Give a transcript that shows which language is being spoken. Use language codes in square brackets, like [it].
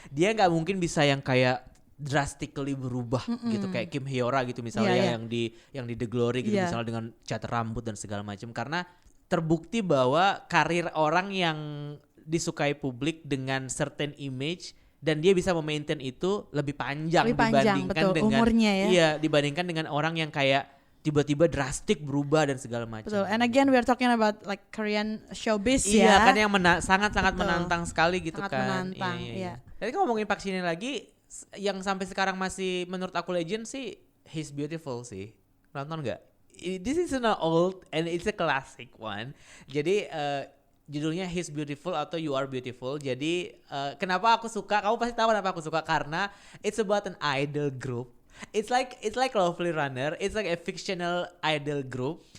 [id] Dia nggak mungkin bisa yang kayak [en] drastically [id] berubah gitu kayak Kim Hyora gitu misalnya yang di The Glory gitu misalnya dengan cat rambut dan segala macam, karena terbukti bahwa karir orang yang disukai publik dengan certain image dan dia bisa memaintain itu lebih panjang dibandingkan dengan umurnya ya. Iya, dibandingkan dengan orang yang kayak tiba-tiba drastik berubah dan segala macam. Betul. [en] And again we are talking about like Korean showbiz [id] Iya, kan yang sangat-sangat menantang sekali gitu sangat kan. Menantang, iya. Tadi kan ngomongin Park Shin Hye lagi, yang sampai sekarang masih menurut aku legend sih He's Beautiful sih. Nonton nggak? [en] This is an old and it's a classic one. [id] Jadi judulnya He's Beautiful atau You Are Beautiful. Jadi kenapa aku suka? Kamu pasti tahu kenapa aku suka, karena [en] it's about an idol group. It's like Lovely Runner. It's like a fictional idol group.